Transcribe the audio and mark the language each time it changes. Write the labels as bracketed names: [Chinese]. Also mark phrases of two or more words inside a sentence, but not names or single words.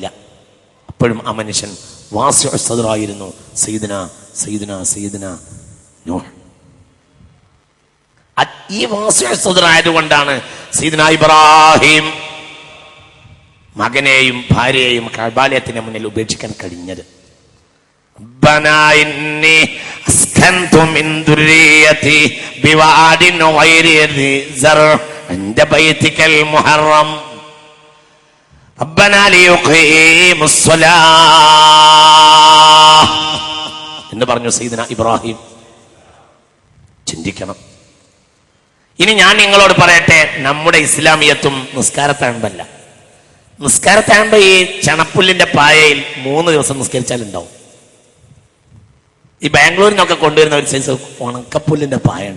[Malayalam] അപ്പോഴും ആ മനുഷ്യൻ വാസിഉ സദ്റായിരുന്നു. സയ്യിദുനാ നൂഹ്. ഈ വാസിഉ സദ്റായതുകൊണ്ടാണ് സയ്യിദുനാ ഇബ്രാഹിം മകനെയും ഭാര്യയെയും കഅബാലയത്തിന് മുന്നിൽ ഉപേക്ഷിക്കാൻ കഴിഞ്ഞത്. [Arabic] ربنا إني أسكنت من ذريتي بواد غير ذي زرع عند بيتك المحرم ربنا ليقيموا الصلاة [Malayalam] എന്ന് പറഞ്ഞു സയ്യിദുനാ ഇബ്രാഹിം. ചിന്തിക്കണം. ഇനി ഞാൻ നിങ്ങളോട് പറയട്ടെ, നമ്മുടെ ഇസ്ലാമിയത്തും നിസ്കാരത്താകുമ്പല്ല. നിസ്കാരത്താകുമ്പോ ഈ ചണപ്പുല്ലിന്റെ പായയിൽ 3 ദിവസം നിസ്കരിച്ചാലുണ്ടാവും. ഈ ബാംഗ്ലൂരിൽ നിന്നൊക്കെ കൊണ്ടുവരുന്ന ഒരു സൈസ് ഉണക്കപ്പുല്ലിന്റെ പായ ഉണ്ട്.